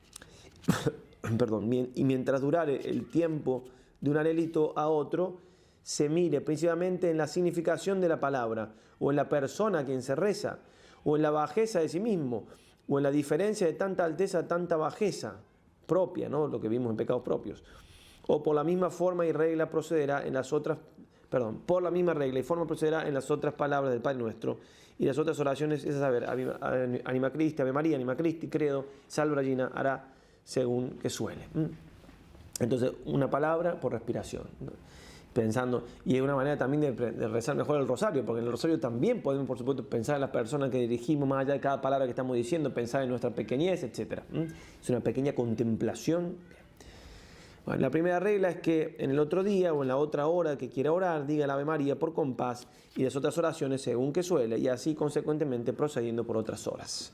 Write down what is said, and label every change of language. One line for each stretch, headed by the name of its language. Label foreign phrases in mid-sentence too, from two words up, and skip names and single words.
Spanish: Perdón, y mientras durare el tiempo de un anhélito a otro, se mire principalmente en la significación de la palabra, o en la persona a quien se reza, o en la bajeza de sí mismo, o en la diferencia de tanta alteza, tanta bajeza propia, ¿no? Lo que vimos en pecados propios. O por la misma forma y regla procederá en las otras por la misma regla y forma procederá en las otras palabras del Padre Nuestro y las otras oraciones, es a saber, Anima Christi, Ave María, Anima Christi, Credo, Salve Regina, hará según que suele. Entonces, una palabra por respiración, ¿no? Pensando, y es una manera también de rezar mejor el rosario, porque en el rosario también podemos, por supuesto, pensar en las personas que dirigimos, más allá de cada palabra que estamos diciendo, pensar en nuestra pequeñez, etc. Es una pequeña contemplación. Bueno, la primera regla es que en el otro día o en la otra hora que quiera orar, diga el Ave María por compás y las otras oraciones según que suele, y así consecuentemente procediendo por otras horas.